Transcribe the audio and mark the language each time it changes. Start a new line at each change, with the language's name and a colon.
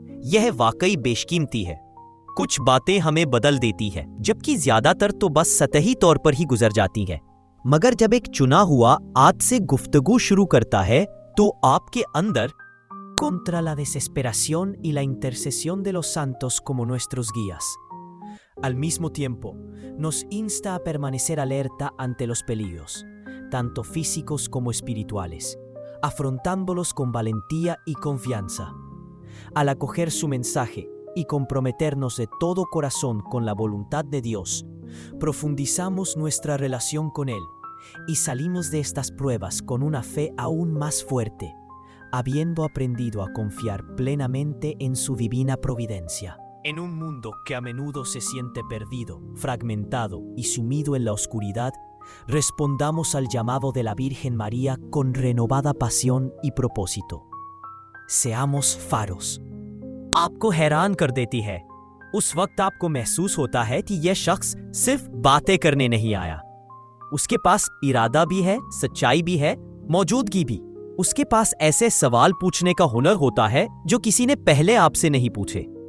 Hindi: यह वाकई बेशकीमती है। कुछ बातें हमें बदल देती है, जबकि ज्यादातर तो बस सतही तौर पर ही गुजर जाती है। मगर जब एक चुना हुआ आज से गुफ्तगू शुरू करता है तो आपके अंदर
Spanish: contra la desesperación y la intercesión de los santos como nuestros guías. Al mismo tiempo, nos insta a permanecer alerta ante los peligros, tanto físicos como espirituales, afrontándolos con valentía y confianza. Al acoger su mensaje y comprometernos de todo corazón con la voluntad de Dios, profundizamos nuestra relación con Él y salimos de estas pruebas con una fe aún más fuerte, habiendo aprendido a confiar plenamente en su divina providencia. En un mundo que a menudo se siente perdido, fragmentado y sumido en la oscuridad, respondamos al llamado de la Virgen María con renovada pasión y propósito. Seamos faros.
Hindi: आपको हैरान कर देती है। उस वक्त आपको महसूस होता है कि यह शख्स सिर्फ बातें करने नहीं आया। उसके पास इरादा भी है, सच्चाई भी है, मौजूदगी भी। उसके पास ऐसे सवाल पूछने का हुनर होता है जो किसी ने पहले आपसे नहीं पूछे।